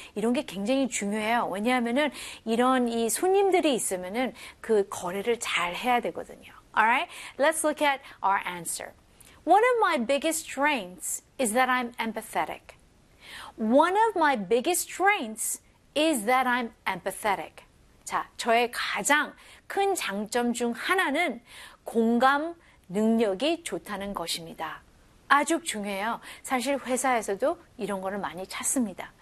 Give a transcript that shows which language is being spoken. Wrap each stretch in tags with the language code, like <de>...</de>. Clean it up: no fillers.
<ko>이런 게 굉장히 중요해요. 왜냐하면은 이런 이 손님들이 있으면은 그 거래를 잘 해야 되거든요.</ko> <en>Alright, let's look at our answer. One of my biggest strengths is that I'm empathetic. One of my biggest strengths is that I'm empathetic.</en> <ko>자, 저의 가장 큰 장점 중 하나는 공감 능력이 좋다는 것입니다. 아주 중요해요. 사실 회사에서도 이런 거를 많이 찾습니다.</ko>